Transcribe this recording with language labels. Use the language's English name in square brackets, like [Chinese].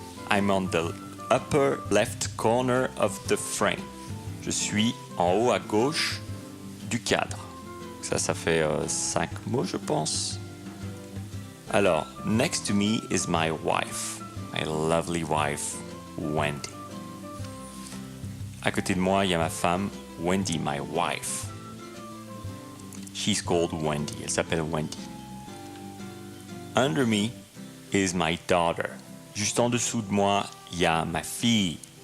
[English] I'm on the upper left corner of the frame. [French] Je suis en haut à gauche du cadre. Ça fait 5 mots, je pense. Alors, [English] next to me is my wife. My lovely wife, Wendy. [French] À côté de moi, il y a ma femme, Wendy, [English] my wife. She's called Wendy. [French] Elle s'appelle Wendy. [English] Under me is my daughter. [French] Juste en dessous de moi, il y a ma fille.